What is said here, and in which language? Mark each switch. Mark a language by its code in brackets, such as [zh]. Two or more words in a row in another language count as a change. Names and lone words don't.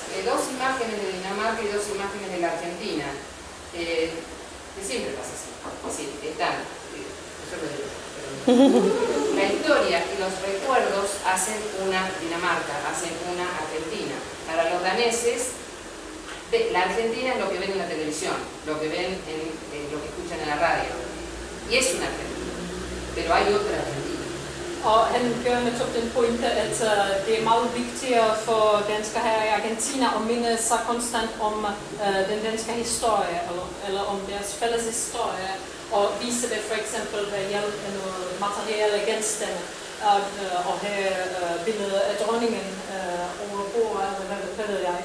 [es] Dos imágenes de Dinamarca y dos imágenes de la Argentina, que siempre pasa así, es decir, están, yo lo digo, la historia y los recuerdos hacen una Dinamarca, hacen una Argentina. Para los daneses, la Argentina es lo que ven en la televisión, lo que ven en lo que escuchan en la radio. Y es una Argentina, pero hay otra Argentina. [da] Og han gør netop den pointe, at det er meget vigtigere for danskere her i Argentina at minde sig konstant om den danske historie, eller om deres fælles historie, og vise det for eksempel ved hjælp af noget materielle genstande, og have billeder af dronningen over bordet, eller hvad ved jeg.